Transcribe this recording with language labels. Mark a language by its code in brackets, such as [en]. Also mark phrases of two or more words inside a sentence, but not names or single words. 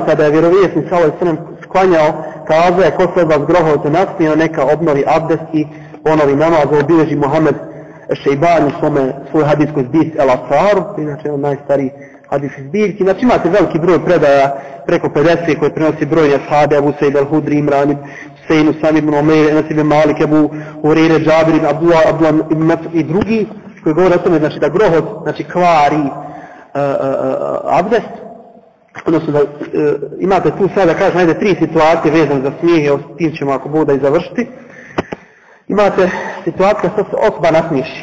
[bs] Kada je vjerovjesnik [ar] صلى الله عليه وسلم [bs] klanjao, kazao je ko se od vas grohotu nasmijao, neka obnovi abdest i ponovi namaz. Ovo bilježi Muhammed Šejbani svoj hadijskoj zbirci El-Asar, inače on najstariji hadijskih zbirki. Znači imate veliki broj predaja, preko 50 koje prenosi brojni ashabi, Abu Sejid al-Hudri, Imran Sejnu, Sami ibn Umeir, Enes ibn Malik, Ebu Hureyre, Džabir ibn Abdullah ibn Mas'ud i drugi koji govore o tome znači, da grohot znači, kvari abdest. Odnosno da imate tu sada, kažem, ajde 3 situacije vezane za smijeh, evo s tim ćemo ako bude i završiti. Imate situacija da se osoba nasmiješi.